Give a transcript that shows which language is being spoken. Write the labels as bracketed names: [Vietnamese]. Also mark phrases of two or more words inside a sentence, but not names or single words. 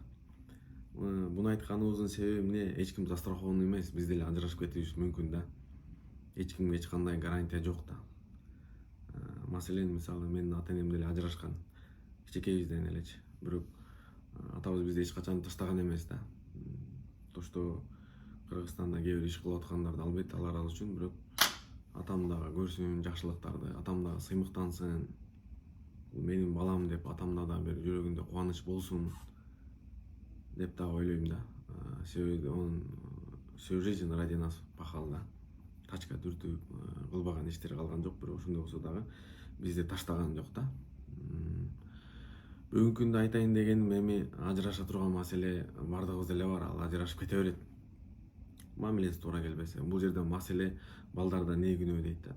[Kyrgyz] Буну айтканыбыздын себеби эмне? Эч ким застрахован эмес, биз деле ажырашып кетишибиз мүмкүн да. Эч кимге эч кандай гарантия жок да. Маселен, мисалы менин ата энем деле ажырашкан. Кичинекейибизден элечи. Бирок атабыз бизди эч качан таштаган эмес да. [Russian] То, что [Kyrgyz] Кыргызстанда кээ бир иш кылып аткандарды албетте алар ал үчүн, бирок атам дагы көрсүн жакшылыктарды, атам дагы сыймыктансын. Бул менин балам деп атамда да бир жүрөгүндө кубаныч болсун деп дагы ойлойм да. [Russian] Себеби он всю жизнь ради нас пахал да. [Kyrgyz] Тачка түртүп кылбаган иштери калган жок, бирок ошондой болсо дагы бизди таштаган жок да. Бүгүнкү күндө айтайын дегеним эми ажыраша турган маселе бардыгыбызда эле бар, ал ажырашып кете берет. Мамилеси туура келбесе. Бул жерде маселе балдарда не күнөө дейт да.